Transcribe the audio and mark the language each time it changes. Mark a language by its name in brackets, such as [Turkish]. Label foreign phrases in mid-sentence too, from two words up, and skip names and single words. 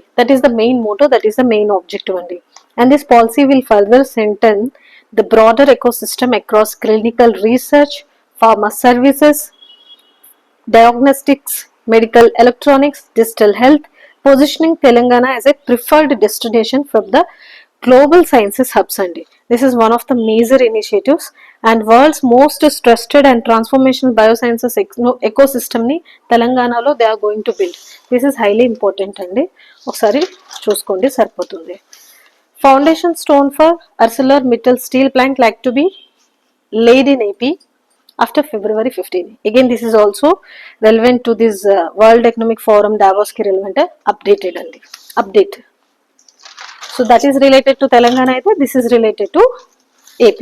[English] That is the main motto, that is the main objective only. And this policy will further strengthen the broader ecosystem across clinical research, pharma services, diagnostics, medical electronics, digital health, positioning Telangana as a preferred destination from the global sciences hubs. This is one of the major initiatives, and world's most trusted and transformational biosciences ecosystem ni Telangana lo they are going to build. This is highly important andi. [Telugu] ఒకసారి చూసుకోండి సరిపోతుంది. [English] Foundation stone for ArcelorMittal steel plant like to be laid in AP after February 15. Again, this is also relevant to this World Economic Forum Davos ki relevant updated andi. Update. So that is related to Telangana aithe, this is related to AP.